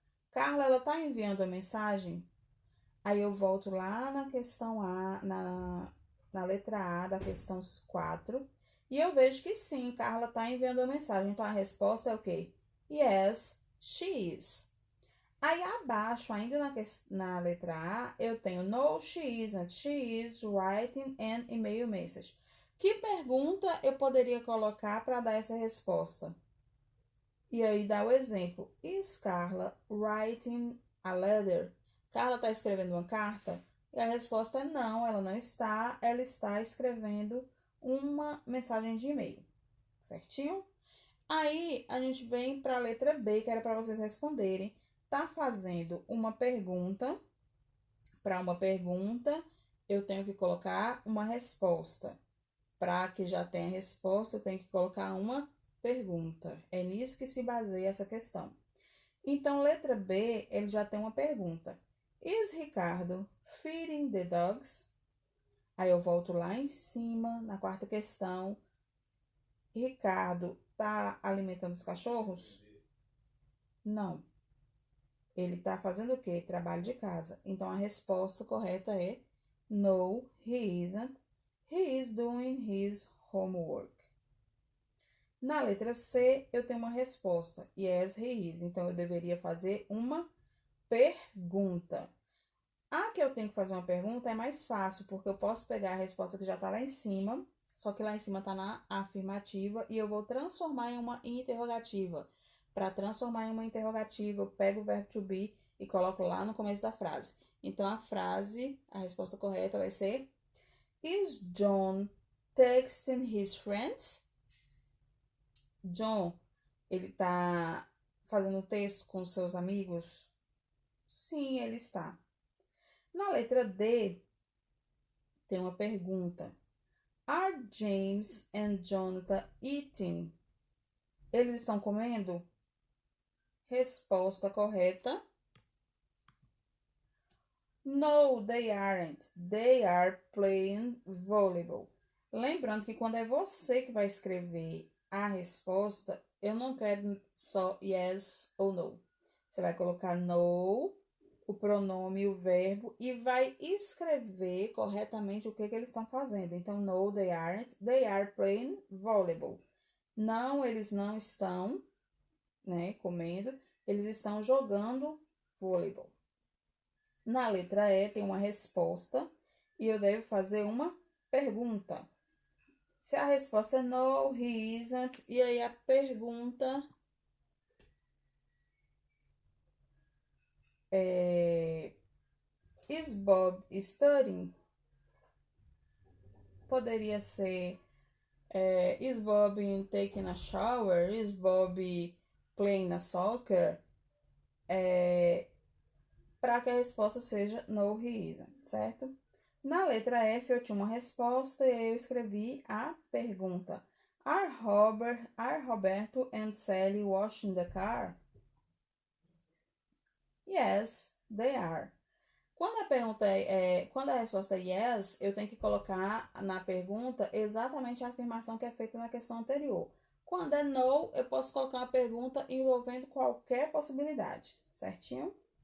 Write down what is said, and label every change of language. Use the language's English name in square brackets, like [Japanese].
[Portuguese] Carla, ela está enviando a mensagem? Aí eu volto lá na questão A, na letra A da questão 4, e eu vejo que sim, Carla está enviando a mensagem. Então a resposta é o quê? [English] Yes, she is. [Portuguese] Aí abaixo, ainda na letra A, eu tenho [English] no, she isn't. She is writing an email message. [Portuguese] Que pergunta eu poderia colocar para dar essa resposta? E aí dá o exemplo. [English] Is Carla writing a letter? [Portuguese] Carla está escrevendo uma carta? E a resposta é não, ela não está. Ela está escrevendo uma mensagem de e-mail. Certinho? Aí a gente vem para a letra B, que era para vocês responderem. Tá fazendo uma pergunta. Para uma pergunta, eu tenho que colocar uma resposta. Para que já tenha resposta, eu tenho que colocar uma pergunta. É nisso que se baseia essa questão. Então, letra B, ele já tem uma pergunta. [English] Is Ricardo feeding the dogs? [Portuguese] Aí eu volto lá em cima, na quarta questão. Ricardo tá alimentando os cachorros? Não. Ele tá fazendo o quê? Trabalho de casa. Então, a resposta correta é [English] no, he isn't. He is doing his homework. [Portuguese] Na letra C, eu tenho uma resposta. [English] Yes, he is. [Portuguese] Então, eu deveria fazer uma pergunta. A que eu tenho que fazer uma pergunta é mais fácil, porque eu posso pegar a resposta que já está lá em cima, só que lá em cima está na afirmativa, e eu vou transformar em uma interrogativa. Para transformar em uma interrogativa, eu pego o verbo to be e coloco lá no começo da frase. Então, a resposta correta vai ser: [English] Is John texting his friends? [Portuguese] John, ele tá fazendo um texto com seus amigos? Sim, ele está. Na letra D, tem uma pergunta. [English] Are James and Jonathan eating? [Portuguese] Eles estão comendo? Resposta correta. [English] No, they aren't. They are playing volleyball. [Portuguese] Lembrando que quando é você que vai escrever a resposta, eu não quero só yes ou no. Você vai colocar no, o pronome e o verbo, e vai escrever corretamente o que eles estão fazendo. Então, [English] no, they aren't. They are playing volleyball. [Portuguese] Não, eles não estão, né, comendo. Eles estão jogando vôleibol. Na letra E tem uma resposta e eu devo fazer uma pergunta. Se a resposta é [English] no, he isn't, [Portuguese] e aí a pergunta é: [English] Is Bob studying? [Portuguese] Poderia ser [English] Is Bob taking a shower? Is Bob playing a soccer? [Portuguese] Para que a resposta seja [English] no, he isn't, [Portuguese] certo? Na letra F eu tinha uma resposta e eu escrevi a pergunta. [English] Are Roberto and Sally washing the car? Yes, they are. [Portuguese] Quando a resposta é yes, eu tenho que colocar na pergunta exatamente a afirmação que é feita na questão anterior. Quando é no, eu posso colocar uma pergunta envolvendo qualquer possibilidade, certinho?